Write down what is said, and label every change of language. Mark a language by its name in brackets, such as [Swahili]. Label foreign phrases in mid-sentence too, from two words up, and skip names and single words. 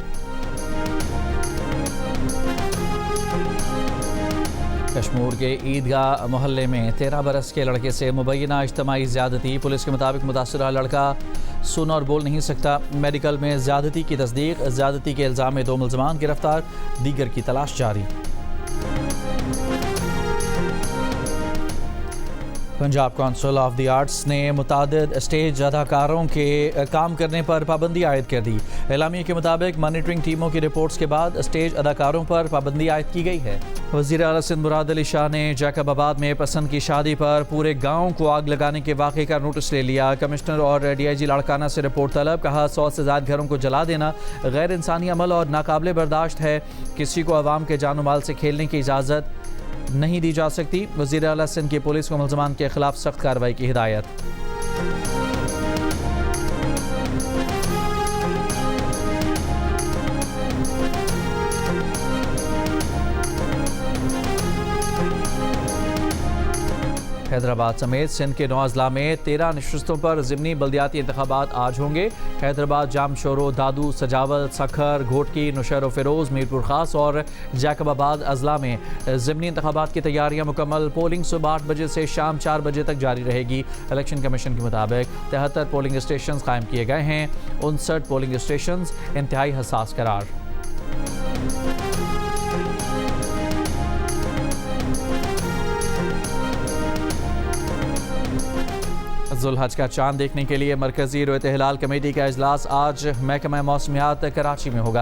[Urdu] کشمور کے عیدگاہ محلے میں 13 برس کے لڑکے سے مبینہ اجتماعی زیادتی۔ پولیس کے مطابق متاثرہ لڑکا سن اور بول نہیں سکتا۔ میڈیکل میں زیادتی کی تصدیق۔ زیادتی کے الزام میں 2 ملزمان گرفتار، دیگر کی تلاش جاری۔ پنجاب کونسل آف دی آرٹس نے متعدد اسٹیج اداکاروں کے کام کرنے پر پابندی عائد کر دی. اعلامیہ کے مطابق مانیٹرنگ ٹیموں کی رپورٹس کے بعد اسٹیج اداکاروں پر پابندی عائد کی گئی ہے. وزیر اعلیٰ سندھ مراد علی شاہ نے جیکب آباد میں پسند کی شادی پر پورے گاؤں کو آگ لگانے کے واقعے کا نوٹس لے لیا. کمشنر اور DIG لاڑکانہ سے رپورٹ طلب۔ کہا 100 سے زیادہ گھروں کو جلا دینا غیر انسانی عمل اور ناقابل برداشت ہے. کسی کو عوام کے جان مال سے کھیلنے کی اجازت نہیں دی جا سکتی. وزیر اعلیٰ سندھ کی پولیس کو ملزمان کے خلاف سخت کارروائی کی ہدایت. حیدرآباد سمیت سندھ کے 9 اضلاع میں 13 نشستوں پر ضمنی بلدیاتی انتخابات آج ہوں گے. حیدرآباد، جامشورو، دادو، سجاول، سکھر، گھوٹکی، نوشہرو فیروز، میرپور خاص اور جیکب آباد اضلاع میں ضمنی انتخابات کی تیاریاں مکمل. پولنگ صبح 8 بجے سے شام 4 بجے تک جاری رہے گی۔ الیکشن کمیشن کے مطابق 73 پولنگ اسٹیشن قائم کیے گئے ہیں. 59 پولنگ اسٹیشن انتہائی حساس قرار. ذوالحج کا چاند دیکھنے کے لیے مرکزی رویت ہلال کمیٹی کا اجلاس آج محکمہ موسمیات کراچی میں ہوگا.